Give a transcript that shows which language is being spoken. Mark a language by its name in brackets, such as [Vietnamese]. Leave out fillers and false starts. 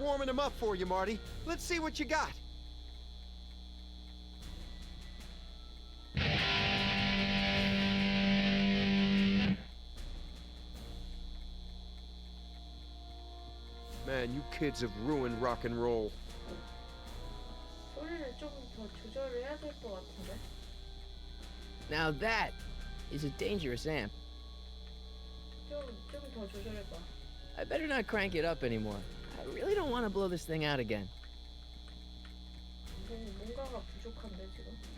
[English] warming them up for you, Marty. Let's see what you got. Man, you kids have ruined rock and roll. [Korean] 소리를 좀 더 조절을 해야 될 것 같은데. [English] Now that is a dangerous amp. [Korean] 좀 더 조절해봐. [English] I better not crank it up anymore. I really don't want to blow this thing out again. [Korean] 뭔가가 부족한데 지금.